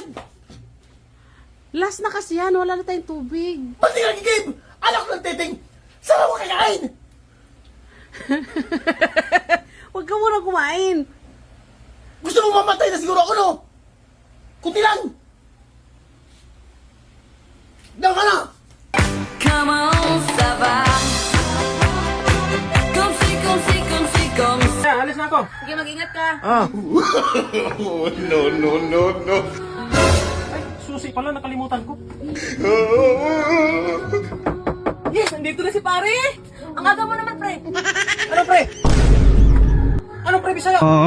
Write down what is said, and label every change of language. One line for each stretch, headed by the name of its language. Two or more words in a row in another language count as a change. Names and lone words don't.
Filipino: Last na kasi yan. Wala na tayong tubig. Ba't di ka nagigib? Anak ng titing! Saan mo kakain? Huwag ka muna kumain. Gusto mo mamatay na siguro ako, no? Kunti lang! Diyan ka na!
English: Come on,
French: ça va. Comme si, comme si.
Filipino: Alis na ako. Sige, mag-ingat ka. Ay, susi pala, nakalimutan ko. Yes, nandito na si pare. Ang aga mo naman, pre. Ano, pre? Ano, pre, bisaya?